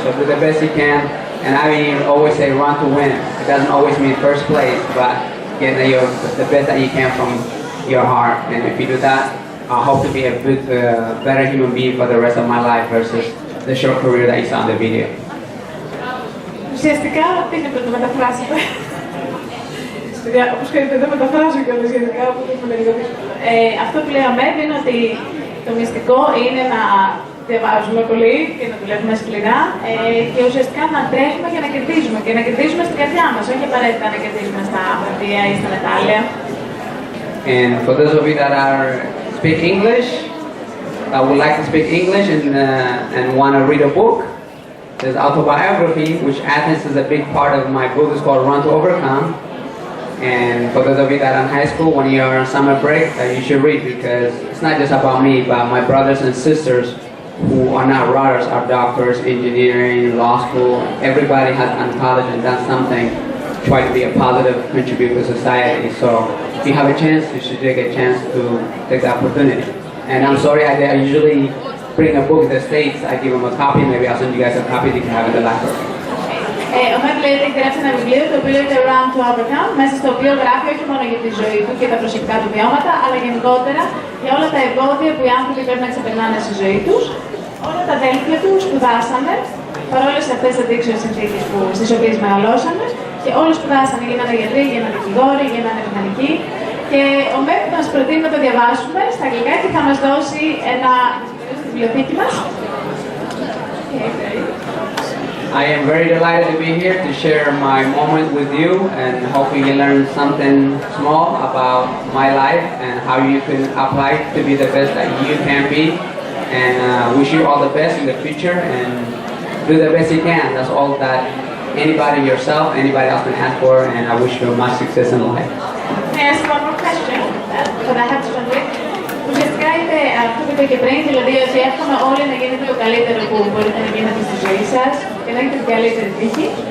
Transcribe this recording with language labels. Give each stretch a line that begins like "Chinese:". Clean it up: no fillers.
English: So do the best you can, and I mean, always say run to win. It doesn't always mean first place, but get the best that you can from your heart, and if you do that, I hope to be a bit better human being for the rest of my life versus the short career that you saw in the video.
Greek: Ουσιαστικά, τι είναι το μεταφράσετε. Όπως ξέρετε, δεν μεταφράζω κιόλας γενικά, οπότε είναι λίγο δύσκολο. Αυτό που λέει ο Μέντ είναι ότι το μυστικό είναι να διαβάζουμε πολύ και να δουλεύουμε σκληρά και ουσιαστικά να τρέχουμε για να κερδίζουμε και να κερδίζουμε στην καρδιά μας, όχι απαραίτητα να κερδίζουμε στα βραβεία ή στα μετάλλια.
English: And for those of you that speak English, that would like to speak English and want to read a book, there's autobiography, which Athens is a big part of my book. It's called Run to Overcome. And for those of you that are in high school, when you're on summer break, you should read, because it's not just about me, but my brothers and sisters who are not runners, are doctors, engineering, law school. Everybody has gone to college and done something, try to be a positive contributor to society. So if you have a chance, you should take a chance to take the opportunity. And I'm sorry, I usually bring a book to the States, I give them a copy, maybe I'll send you guys a copy that you can have in the library.
Greek: Ο Μέντ λέει ότι έχει γράψει ένα βιβλίο το οποίο λέγεται Run to Overcome, μέσα στο οποίο γράφει όχι μόνο για τη ζωή του και τα προσωπικά του βιώματα, αλλά γενικότερα για όλα τα εμπόδια που οι άνθρωποι πρέπει να ξεπερνάνε στη ζωή τους. Όλα τα αδέλφια του σπουδάσανε, παρόλες αυτές τις αντίξωες συνθήκες στις οποίες μεγαλώσανε, και όλοι σπουδάσανε, γίνανε γιατροί, γίνανε δικηγόροι, γίνανε μηχανικοί. Και ο Μέντ μας προτείνει να το διαβάσουμε στα αγγλικά και θα μας δώσει ένα στη βιβλιοθήκη μας.
English: I am very delighted to be here to share my moment with you, and hopefully you learn something small about my life and how you can apply to be the best that you can be. And wish you all the best in the future, and do the best you can. That's all that anybody, yourself, anybody else can ask for, and I wish you much success in life. Can I ask one more question? But I have to translate.
Greek: Ουσιαστικά είναι αυτό που είπα και πριν, δηλαδή ότι εύχομαι όλοι να γίνετε το καλύτερο που μπορείτε να γίνετε στη ζωή σας και να έχετε την καλύτερη τύχη.